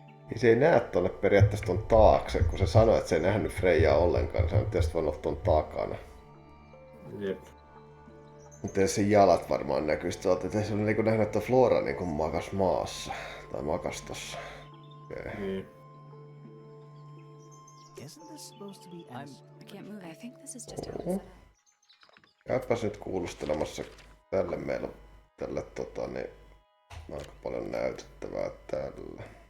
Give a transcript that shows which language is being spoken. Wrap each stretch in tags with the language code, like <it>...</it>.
<fi>Niin se ei näe tonne periaatteessa ton taakse, kun se sanoi, että se ei nähnyt Freijaa ollenkaan, niin se on tietysti voinut olla ton takana. Jep. Mutta se jalat varmaan näkyy, että se oli niinku nähnyt, että Flora niinku makas maassa. Tai makas tossa. Okay. Niin.</fi> <en>Isn't this supposed to be I can't move. I think this is just how it's set up.</en> <fi>Käypäs nyt kuulustelemassa tälle meillä on tälle niin aika paljon näytettävää tällä.</fi>